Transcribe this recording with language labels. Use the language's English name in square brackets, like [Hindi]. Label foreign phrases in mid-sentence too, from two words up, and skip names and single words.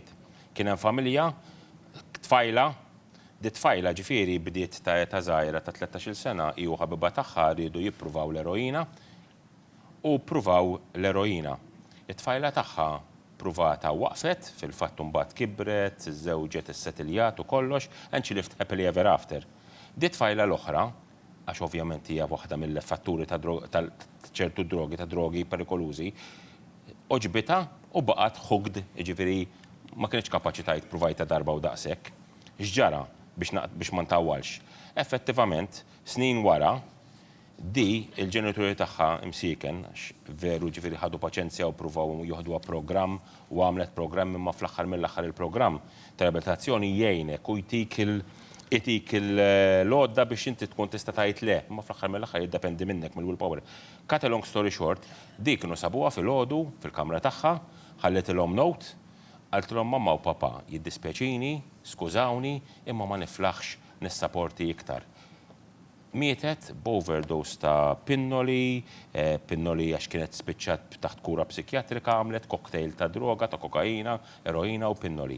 [Maltese] Kien hemm familja, tfajla, di tfajla ġifieri bdiet ta' żgħira ta' 13-il sena u ħabiba tagħha rridu jippruvaw l-eroina u pruvaw l-eroina. It-tfajla tagħha pruvata waqfet, fil-fatt mbagħad kibret, iż-żewġet issettiljat u kollox, [English] and she lived happily ever after. [Maltese] Di tfajla l-oħra, għax ovvjament hija waħda mill-fatturi ta' ċertu drogi, ta' drogi perikolużi, oġbita u baqgħet hooked, ġifieri ma kienx kapaċi tgħid pruvajta darba u daqshekk. X'ġara biex ma ntawwalx. Effettivament, snin wara, di il-ġenituri tagħha imsiken, veru ġifieri ħadu paċenzja u pruvaw joħduha programm u għamlet programm imma fl-aħħar mill-aħħar il-programm ta' rehabilitazzjoni jgħinek u jtik il-lodda biex inti tkun tista' tgħid le, imma fl-aħħar mill-aħħar jiddependi minnek mill-willpower. [English] Cut a long story short, [Maltese] di kienu sabuha fil-għodu fil-kamra tagħha, ħalletilhom note, għaltilhom mamma u papa jiddispjaċini, skużawni, imma ma niflaħx nissapporti iktar. Mietet b'overdose ta' pinnoli għax kienet spiċċat taħt kura psikjatrika, għamlet cocktail ta' droga, ta' kokaina, eroina u pinnoli.